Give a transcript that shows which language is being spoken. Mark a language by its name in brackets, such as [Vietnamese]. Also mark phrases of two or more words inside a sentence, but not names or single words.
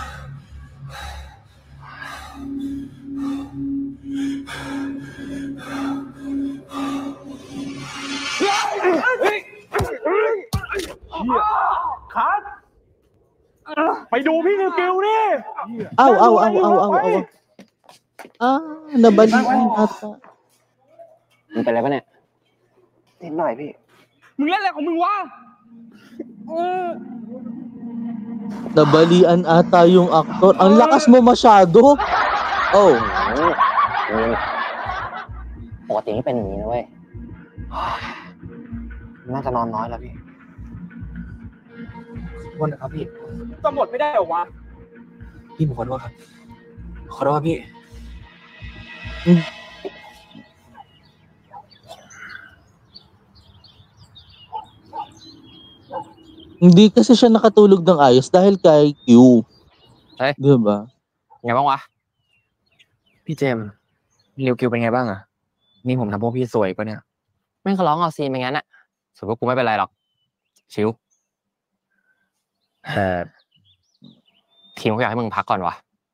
[Thai] cut ไปดูพี่ลูกิวดิ [Filipino] Aw. Nabalian ata. [Thai] มึงเป็นอะไรปะเนี่ยนิดหน่อยพี่ มึงเล่นอะไรของมึงวะ [Filipino] Nabalian ata yung aktor. Ang lakas mo masyado. Oh. [Thai] ปกติไม่เป็นอย่างนี้นะเว้ยน่าจะนอนน้อยแล้วพี่ขอโทษนะครับพี่ จะหมดไม่ได้เหรอวะ พี่ผมขอโทษครับขอโทษพี่ [Filipino] Hindi kasi siya nakatulog ng ayos dahil kay Q. Eh? Di ba? [Thai] ไงบ้างวะพี่เจมส์ริวกิวเป็นไงบ้างอะนี่ผมทำพวกพี่สวยปะเนี่ยแม่งเขาร้องเอาซีนไปงั้นอะส่วนพวกกูไม่เป็นไรหรอกชิวทีมเขาอยากให้มึงพักก่อนวะ